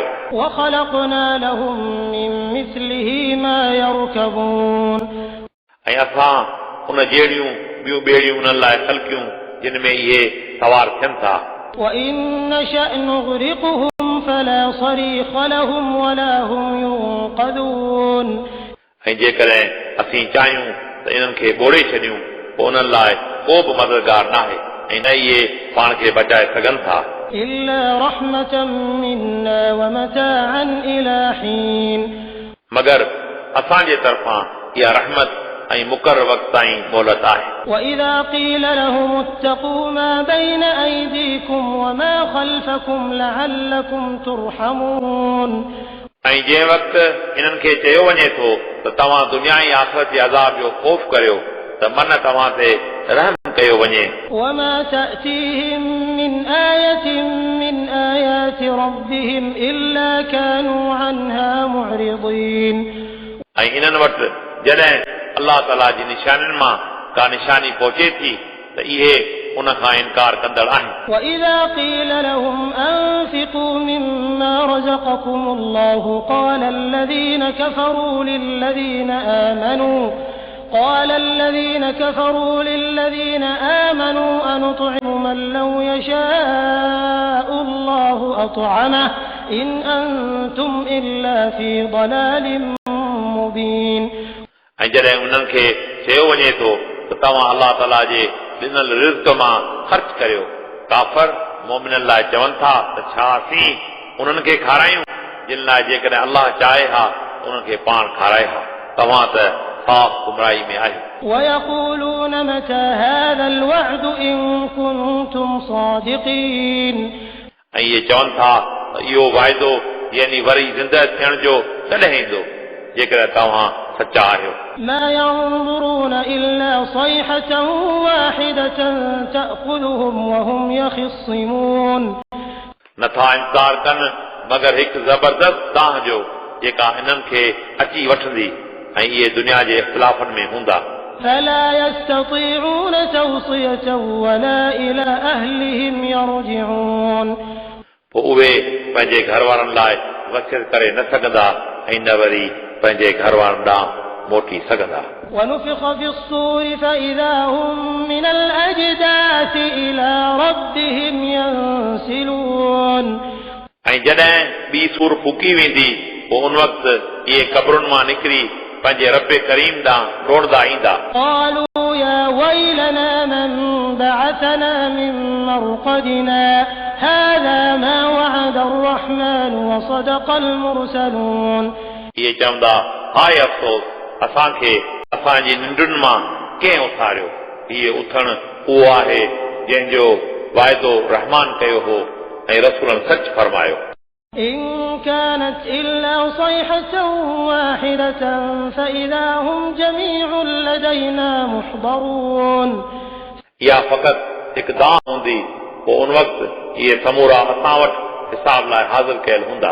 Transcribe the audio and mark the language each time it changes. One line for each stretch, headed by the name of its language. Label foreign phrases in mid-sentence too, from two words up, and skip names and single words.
Arabic: وخلقنا لهم من مثله ما يركبون
Sindhi: ऐं असां उन जहिड़ियूं ॿियूं ॿेड़ियूं उन्हनि लाइ ख़लकियूं जिन में इहे सवार थियनि था
Arabic: وإن نشأ نغرقهم فلا صريخ لهم ولا هم ينقذون
Sindhi: ऐं जेकॾहिं असीं चाहियूं त इन्हनि खे ॿोड़े छॾियूं पोइ उन्हनि लाइ को बि मददगार नाहे ऐं न इहे पाण खे बचाए सघनि था
Arabic: إلا رحمة منا ومتاعا إلى حين
Sindhi: मगर असांजे तरफ़ां इहा रहमत ऐं मुक़रर वक़्त ताईं मोहलत आहे
Arabic: وإذا قيل لهم اتقوا ما بين أيديكم وما خلفكم لعلكم ترحمون
Sindhi: ऐं जंहिं वक़्तु इन्हनि खे चयो वञे थो त तव्हां दुनिया ऐं आख़िरत जे अज़ाब जो ख़ौफ़ करियो त मन तव्हां ते रहम कयो वञे
Arabic: وما تأتيهم من آية من آيات ربهم إلا كانوا عنها معرضين
Sindhi: ऐं इन्हनि वटि जॾहिं अल्लाह ताला जी निशानियुनि मां का निशानी पहुचे थी त इहे उन खां इनकार कंदड़ आहिनि
Arabic: وإذا قيل لهم أنفقوا مما رزقكم الله قال الذين كفروا للذين آمنوا أنطعم من لو يشاء الله أطعمه إن أنتم إلا في ضلال مبين
Sindhi: ऐं जॾहिं उन्हनि खे चयो वञे थो त तव्हां अल्लाह ताला जे ॾिनल रिज़्क़ मां ख़र्च करियो काफ़र मोमिननि लाइ चवनि था त छा असीं उन्हनि खे खारायूं जिन लाइ जेकॾहिं अल्लाह चाहे हा उन्हनि खे पाण खाराए हा तव्हां त साफ़ गुमराही में आहियो
Arabic: ويقولون متى هذا الوعد إن كنتم صادقين
Sindhi: ऐं इहे चवनि था त इहो वाइदो यानी वरी ज़िंदह थियण जो कॾहिं ईंदो जेकॾहिं तव्हां सचा आहियो
Arabic: ما ينظرون إلا صيحة واحدة تأخذهم وهم يخصمون
Sindhi: नथा इंकार कनि मगर हिकु ज़बरदस्त ताह जो जेका इन्हनि खे अची वठंदी ऐं इहे दुनिया जे इख़्तिलाफ़नि में हूंदा
Arabic: فلا يستطيعون توصية ولا إلى أهلهم يرجعون
Sindhi: पोइ उहे पंहिंजे घर वारनि लाइ वसियत करे न सघंदा ऐं न वरी पंहिंजे घर वारनि ॾांहुं मोटी सघंदा
Arabic: ونفخ في الصور فإذا هم من الأجداث إلى ربهم ينسلون
Sindhi: ऐं जॾहिं ॿी सूर फूकी वेंदी पोइ उन वक़्तु इहे क़बरुनि मां निकिरी पंहिंजे रब करीम ॾांहुं डोड़दा ईंदा
Arabic: قالوا يا ويلنا من بعثنا من مرقدنا هذا ما وعد الرحمن وصدق المرسلون
Sindhi: इहे चवंदा हाय अफ़सोस असांखे असांजी निंडुनि मां कंहिं उथारियो हीअ उथणु उहो आहे जंहिंजो वाइदो रहमान कयो हो ऐं रसूलनि सच फरमायो
Arabic: إن كانت إلا صيحة واحدة فإذا هم جميع لدينا محضرون
Sindhi: इहा फ़क़ति हिकु दां हूंदी पोइ उन वक़्तु इहे समूरा असां वटि हिसाब लाइ हाज़िर कयल हूंदा